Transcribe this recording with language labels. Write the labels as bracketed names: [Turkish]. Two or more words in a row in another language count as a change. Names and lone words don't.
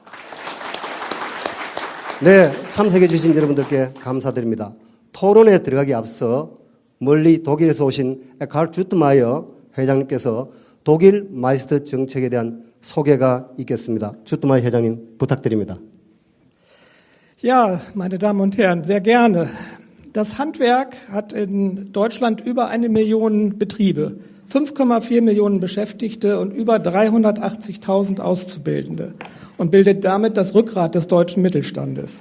[Korean] 네, 참석해 주신 여러분들께 감사드립니다. 토론에 들어가기 앞서 멀리 독일에서 오신 에카르트 주트마이어 회장님께서 독일 마이스터 정책에 대한 소개가 있겠습니다. 주트마이어 회장님 부탁드립니다. [German] Ja, meine Damen und Herren, sehr gerne. Das Handwerk hat in Deutschland über 1 Million Betriebe, 5,4 Millionen Beschäftigte und über 380.000 Auszubildende und bildet damit das Rückgrat des deutschen Mittelstandes.